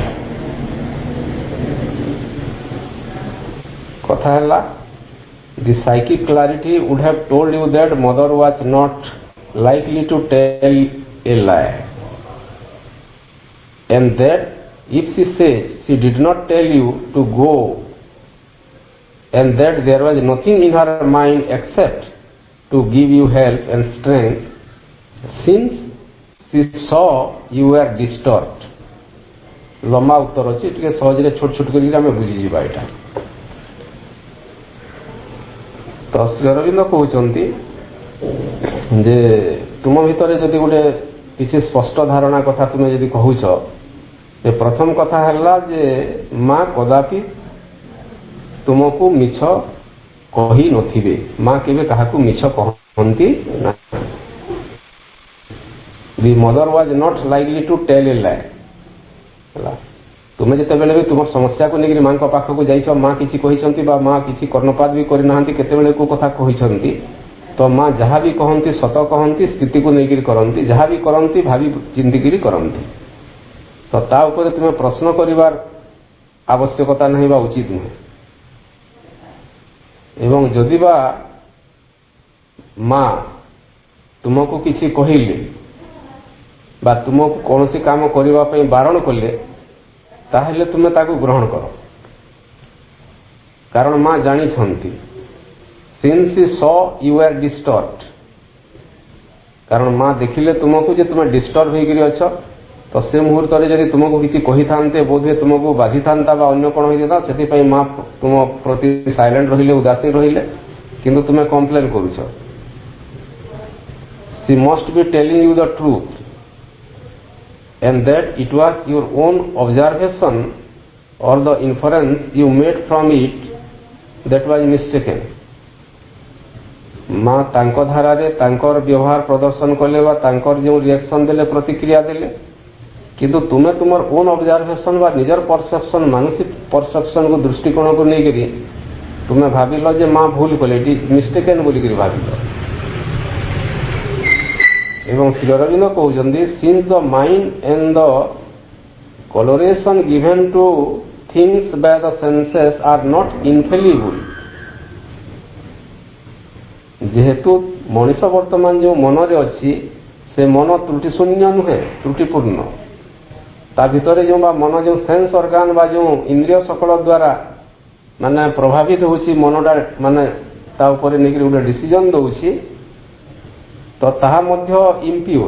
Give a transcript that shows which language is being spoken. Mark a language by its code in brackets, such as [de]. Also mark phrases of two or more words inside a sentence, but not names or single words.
[or] କଥା ହେଲା, [en] the psychic clarity would have told you that mother was not likely to tell a lie, and that if she says she did not tell you to go, and that there was nothing in her mind except to give you help and strength, since she saw you were disturbed. [or] ଲମ୍ବା ଉତ୍ତର ଅଛି, ଟିକେ ସହଜରେ ଛୋଟ ଛୋଟ କରିକି ଆମେ ବୁଝିଯିବା ଏଇଟା। ତ ଶ୍ରୀ ଅରବିନ୍ଦ କହୁଛନ୍ତି ଯେ ତୁମ ଭିତରେ ଯଦି ଗୋଟେ କିଛି ସ୍ପଷ୍ଟ ଧାରଣା କଥା ତୁମେ ଯଦି କହୁଛ, ଯେ ପ୍ରଥମ କଥା ହେଲା ଯେ ମା କଦାପି ତୁମକୁ ମିଛ କହି ନଥିବେ। ମା କେବେ କାହାକୁ ମିଛ କହନ୍ତି ନାହିଁ। [en] The mother was not likely to tell a lie. [or] ହେଲା, ତୁମେ ଯେତେବେଳେ ବି ତୁମ ସମସ୍ୟାକୁ ନେଇକରି ମାଙ୍କ ପାଖକୁ ଯାଇଛ, ମା କିଛି କହିଛନ୍ତି ବା ମା କିଛି କର୍ଣ୍ଣପାତ ବି କରିନାହାନ୍ତି, କେତେବେଳେ କେଉଁ କଥା କହିଛନ୍ତି, ତ ମା ଯାହା ବି କହନ୍ତି ସତ କହନ୍ତି, ସ୍ଥିତିକୁ ନେଇକରି କରନ୍ତି, ଯାହା ବି କରନ୍ତି ଭାବି ଚିନ୍ତିକିରି କରନ୍ତି। ତ ତା ଉପରେ ତୁମେ ପ୍ରଶ୍ନ କରିବାର ଆବଶ୍ୟକତା ନାହିଁ ବା ଉଚିତ ନୁହେଁ। ଏବଂ ଯଦି ବା ମା ତୁମକୁ କିଛି କହିଲେ ବା ତୁମକୁ କୌଣସି କାମ କରିବା ପାଇଁ ବାରଣ କଲେ, ତାହେଲେ ତୁମେ ତାକୁ ଗ୍ରହଣ କର, କାରଣ ମା ଜାଣିଛନ୍ତି। [en] since she saw you were disturbed, [or] କାରଣ ମା ଦେଖିଲେ ତୁମକୁ ଯେ ତୁମେ ଡିଷ୍ଟର୍ବ ହେଇକରି ଅଛ, ତ ସେ ମୁହୂର୍ତ୍ତରେ ଯଦି ତୁମକୁ କିଛି କହିଥାନ୍ତେ, ବୋଧହୁଏ ତୁମକୁ ବାଧିଥାନ୍ତା ବା ଅନ୍ୟ କ'ଣ ହେଇଥାନ୍ତା, ସେଥିପାଇଁ ମା ତୁମ ପ୍ରତି ସାଇଲେଣ୍ଟ ରହିଲେ, ଉଦାସୀନ ରହିଲେ, କିନ୍ତୁ ତୁମେ କମ୍ପ୍ଲେନ୍ କରୁଛ। [en] she must be telling you the truth, and that it was your own observation or the inference you made from it that was mistaken. [or] ମା ତାଙ୍କ ଧାରାରେ ତାଙ୍କର ବ୍ୟବହାର ପ୍ରଦର୍ଶନ କଲେ ବା ତାଙ୍କର ଯେଉଁ ରିଆକ୍ସନ୍ ଦେଲେ ପ୍ରତିକ୍ରିୟା ଦେଲେ, କିନ୍ତୁ ତୁମେ ତୁମର [en] own observation [or] ବା ନିଜର ପରସେପ୍ସନ୍ ମାନସିକ ପରସେପ୍ସନ୍କୁ ଦୃଷ୍ଟିକୋଣକୁ ନେଇକରି ତୁମେ ଭାବିଲ ଯେ ମା ଭୁଲ କଲେ, ଏଠି ମିଷ୍ଟେକେନ୍ ବୋଲିକରି ଭାବିଲ। ଏବଂ ଶ୍ରୀ ଅରବିନ୍ଦ କହୁଛନ୍ତି [en] since the mind and the coloration given to things by the senses are not infallible, [or] ଯେହେତୁ ମଣିଷ ବର୍ତ୍ତମାନ ଯେଉଁ ମନରେ ଅଛି ସେ ମନ ତ୍ରୁଟି ଶୂନ୍ୟ ନୁହେଁ, ତ୍ରୁଟିପୂର୍ଣ୍ଣ। ତା ଭିତରେ ଯେଉଁ ବା ମନ ଯେଉଁ [en] sense organ [or] ବା ଯେଉଁ ଇନ୍ଦ୍ରିୟ ସକଳ ଦ୍ୱାରା ମାନେ ପ୍ରଭାବିତ ହେଉଛି ମନଟା ମାନେ ତା ଉପରେ ନେଇକରି ଗୋଟେ ଡିସିଜନ୍ ଦେଉଛି, ତ ତାହା ମଧ୍ୟ ଇମ୍ପିଓର।